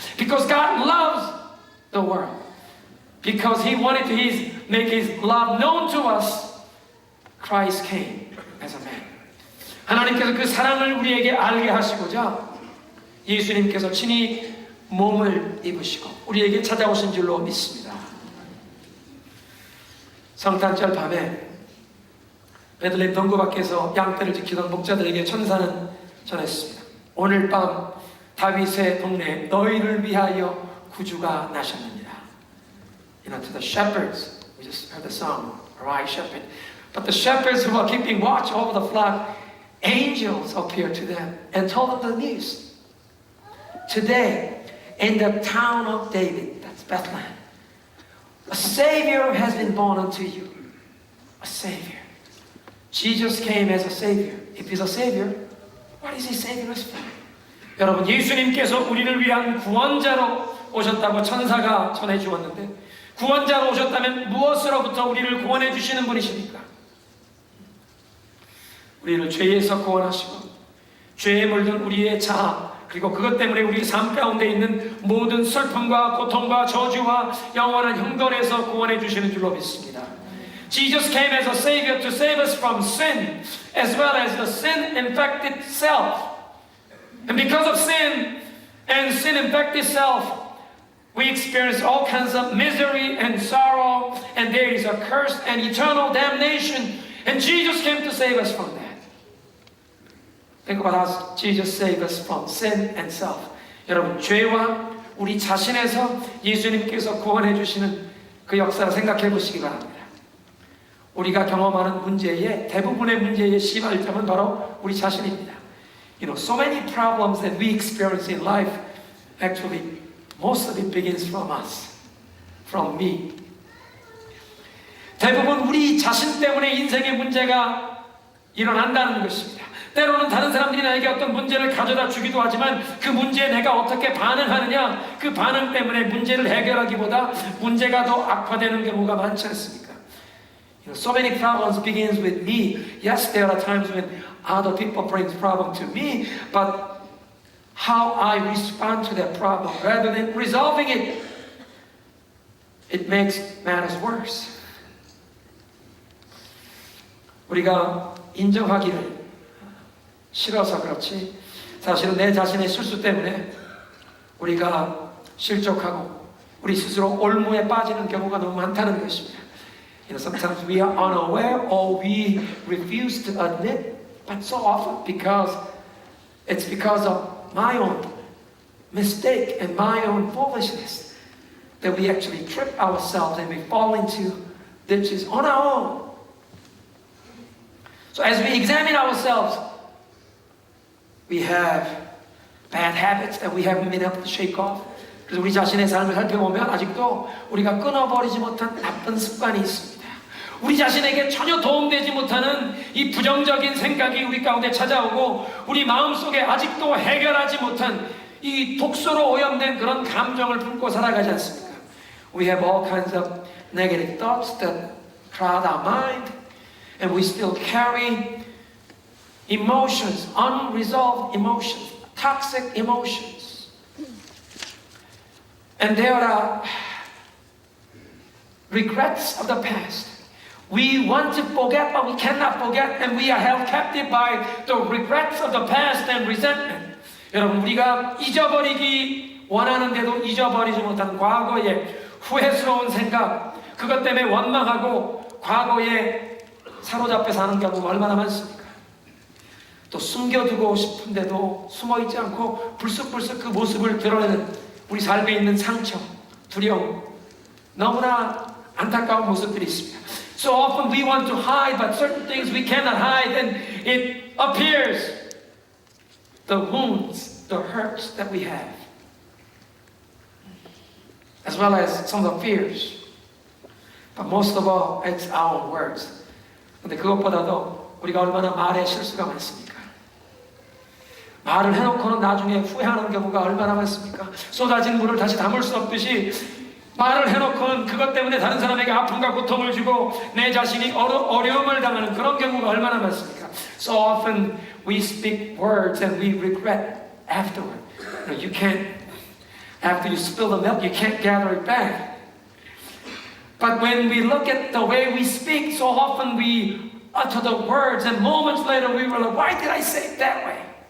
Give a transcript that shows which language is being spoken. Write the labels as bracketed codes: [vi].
[en] Because God loves the world. Because he wanted to make his love known to us, Christ came as a man. [ko] 하나님께서 그 사랑을 우리에게 알게 하시고자 예수님께서 친히 몸을 입으시고 우리에게 찾아오신 줄로 믿습니다. 성탄절 밤에 베들레헴 동굴 밖에서 양떼를 지키던 목자들에게 천사는 전했습니다. 오늘 밤 다윗의 동네에 너희를 위하여 구주가 나셨느니라. [en] You know, to the shepherds, we just heard the song, Arise Shepherd. But the shepherds who are keeping watch over the flock, angels appeared to them and told them the news. Today, in the town of David, that's Bethlehem, a Savior has been born unto you. A Savior. Jesus came as a Savior. If He's a Savior, what is He saving us from? [ko] 여러분, 예수님께서 우리를 위한 구원자로 오셨다고 천사가 전해 주었는데 구원자로 오셨다면 무엇으로부터 우리를 구원해 주시는 분이십니까? 우리를 죄에서 구원하시고 죄에 물든 우리의 자아 그리고 그것 때문에 우리 삶 가운데 있는 모든 슬픔과 고통과 저주와 영원한 형벌에서 구원해 주시는 줄로 믿습니다. [en] Jesus came as a Savior to save us from sin as well as the sin-infected self. And because of sin and sin-infected self, we experience all kinds of misery and sorrow, and there is a curse and eternal damnation. And Jesus came to save us from that. Think about how Jesus saved us from sin and self. [ko] 여러분, 죄와 우리 자신에서 예수님께서 구원해 주시는 그 역사를 생각해 보시기 바랍니다. 우리가 경험하는 문제의 대부분의 문제의 시발점은 바로 우리 자신입니다. [en] You know, so many problems that we experience in life, actually, most of it begins from us, from me. [ko] 대부분 우리 자신 때문에 인생의 문제가 일어난다는 것입니다. 때로는 다른 사람들이 나에게 어떤 문제를 가져다 주기도 하지만 그 문제에 내가 어떻게 반응하느냐, 그 반응 때문에 문제를 해결하기보다 문제가 더 악화되는 경우가 많지 않습니까? [en] You know, so many problems begins with me. Yes, there are times when other people bring problem to me, but how I respond to that problem rather than resolving it, it makes matters worse. [ko] 우리가 인정하기를 싫어서 그렇지, 사실은 내 자신의 실수 때문에 우리가 실족하고 우리 스스로 올무에 빠지는 경우가 너무 많다는 것입니다. [en] You know, sometimes we are unaware or we refuse to admit, but so often it's because of my own mistake and my own foolishness that we actually trip ourselves and we fall into ditches on our own. So as we examine ourselves, we have bad habits that we haven't been able to shake off. [ko] 그래서 우리 자신의 삶을 살펴보면 아직도 우리가 끊어버리지 못한 나쁜 습관이 있습니다. 우리 자신에게 전혀 도움되지 못하는 이 부정적인 생각이 우리 가운데 찾아오고 우리 마음속에 아직도 해결하지 못한 이 독소로 오염된 그런 감정을 품고 살아가지 않습니까? [en] We have all kinds of negative thoughts that crowd our mind and we still carry emotions, unresolved emotions, toxic emotions. And there are regrets of the past. We want to forget, but we cannot forget, and we are held captive by the regrets of the past and resentment. [ko] 여러분, 우리가 잊어버리기 원하는데도 잊어버리지 못한 과거의 후회스러운 생각, 그것 때문에 원망하고 과거에 사로잡혀 사는 경우가 얼마나 많습니까? 또 숨겨두고 싶은데도 숨어있지 않고 불쑥불쑥 그 모습을 드러내는 우리 삶에 있는 상처, 두려움, 너무나 안타까운 모습들이 있습니다. [en] So often we want to hide, but certain things we cannot hide, and it appears the wounds, the hurts that we have, as well as some of the fears. But most of all, it's our own words. [ko] 근데 그것보다도 우리가 얼마나 말에 실수가 많습니까? 말을 해놓고는 나중에 후회하는 경우가 얼마나 많습니까? 쏟아진 물을 다시 담을 수 없듯이 말을 해놓고는 그것 때문에 다른 사람에게 아픔과 고통을 주고 내 자신이 어려움을 당하는 그런 경우가 얼마나 많습니까? [en] So often we speak words and we regret afterward. You can't, after you spill the milk, you can't gather it back. But when we look at the way we speak, so often we utter the words and moments later we were like, why did I say it that way?